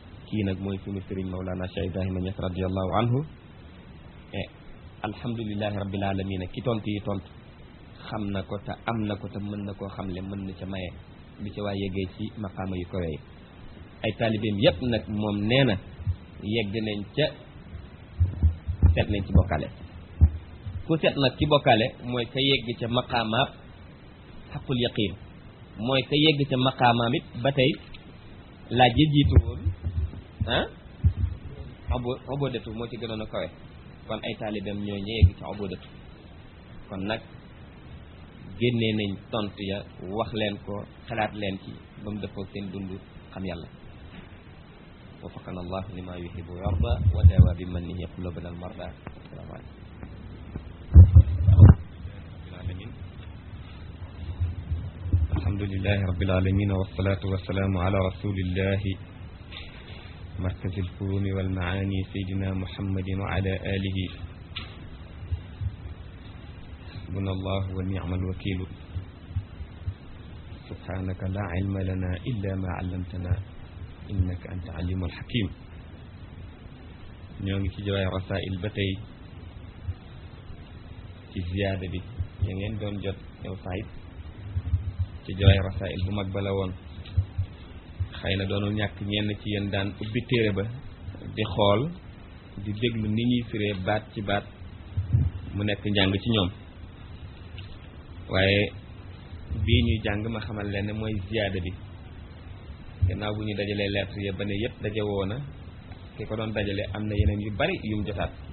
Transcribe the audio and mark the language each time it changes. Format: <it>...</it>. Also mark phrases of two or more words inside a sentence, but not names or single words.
<wo>kii nag mooy sunu sëriñ Mawlana Cheikh Ibrahima Niass</wo> <ar>رضي الله عنه الحمد لله رب العالمين</ar> <wo>ki tontu yi tontu xam na ko te am na ko te mën na koo xamle mën na ca maye bi ca waa yeggee ci maqaama yu kawe yi ay taalibeem yépp nag moom nee na yegg nañ ca seet nañ ci bokkaale ku seet nag ci bokkaale mooy ka yegg ca maqaamaab</wo> <ar>حق اليقين</ar> <wo>mooy ka yegg ca maqaamaam it ba tey laaj ya jiitu woon obodatu moo ci gënoon a kawe kon ay taalibeem ñooy ña yegg ca obodatu kon nag génnee nañ tontu ya wax leen ko xalaat leen ci ba mu dëppoo seen dund xam yàlla</wo> <ar>وفقنا الله لما يحب ويرضى وداوى بمنه قلوبنا المرضى السلام عليكم الحمد لله رب العالمين والصلاة والسلام على رسول الله مركز الفهوم والمعاني سيدنا محمد وعلى آله حسبنا الله ونعم الوكيل سبحانك لا علم لنا إلا ما علمتنا إنك أنت العليم الحكيم</ar> <wo>ñoo ngi ci jawaay rasail ba tey ci ziyaada bi ya ngeen doon jot yow Saïd ci jawaay rasail bu mag ba la woon xëy na doonul ñàkk ñenn ci yéen daan ubbi téere ba di xool di déglu ni ñuy firee baat ci baat mu nekk njàng ci ñoom waaye bii ñuy jàng ma xamal leen ne mooy ziyaada bi gannaaw bu ñu dajalee lettre ya ba ne yëpp daje woona ki ko doon dajale am na yeneen yu bari yum jotaat</wo>